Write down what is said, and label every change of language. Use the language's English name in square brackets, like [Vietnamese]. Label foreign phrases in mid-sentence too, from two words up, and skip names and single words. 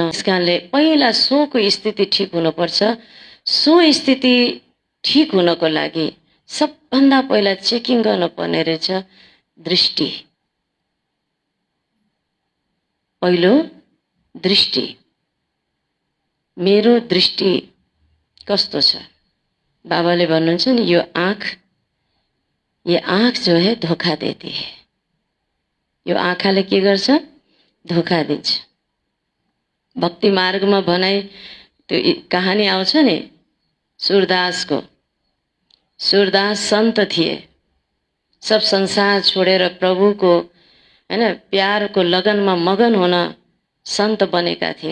[Nepali] त्यसकारणले पहिला सोको स्थिति ठिक हुनुपर्छ। सो स्थिति ठिक हुनको लागि सबभन्दा पहिला चेकिङ गर्नुपर्ने रहेछ दृष्टि। पहिलो दृष्टि, मेरो दृष्टि कस्तो छ? बाबाले भन्नुहुन्छ नि, यो आँख, [Hindi] ये आँख जो है धोखा देती है। [Nepali] यो आँखाले के गर्छ? धोखा दिन्छ। भक्ति मार्गमा भनाइ त्यो कहानी आउँछ नि सूरदासको। सूरदास सन्त थिए, सब संसार छोडेर प्रभुको हैन प्यारको लगनमा मगन हुन सन्त बनेका थिए।